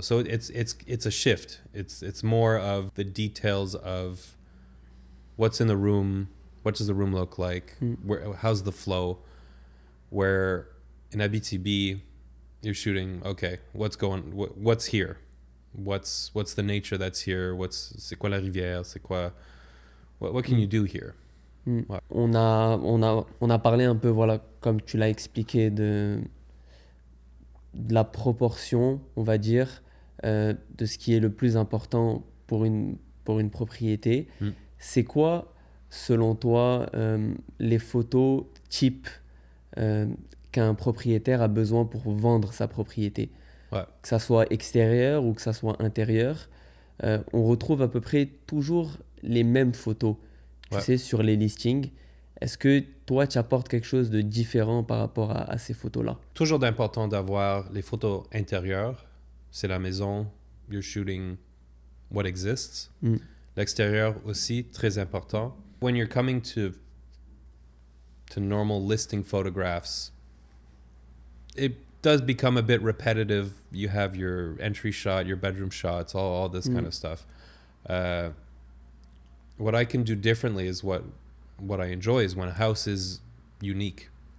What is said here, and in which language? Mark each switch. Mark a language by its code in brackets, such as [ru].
[en] So it's a shift. It's more of the details of what's in the room, what does the room look like? How's the flow? Where in Abitibi, you're shooting, okay, what's here? What's the nature that's here? [fr] C'est quoi la rivière? C'est quoi, [en] what can you do here? [fr] Ouais. On a parlé un peu, voilà, comme tu l'as expliqué, de la proportion, on va dire, de ce qui est le plus important pour une propriété. C'est quoi, selon toi, les photos types qu'un propriétaire a besoin pour vendre sa propriété? Ouais. Que ça soit extérieur ou que ça soit intérieur, on retrouve à peu près toujours les mêmes photos, tu sais, sur les listings. Est-ce que toi, tu apportes quelque chose de différent par rapport à ces photos-là? Toujours d'important d'avoir les photos intérieures. C'est la maison, [en] you're shooting what exists. [fr] L'extérieur aussi, très important. [en] When you're coming to normal listing photographs, it does become a bit repetitive. You have your entry shot, your bedroom shots, all this kind of stuff. What I can do differently is what I enjoy is when a house is unique.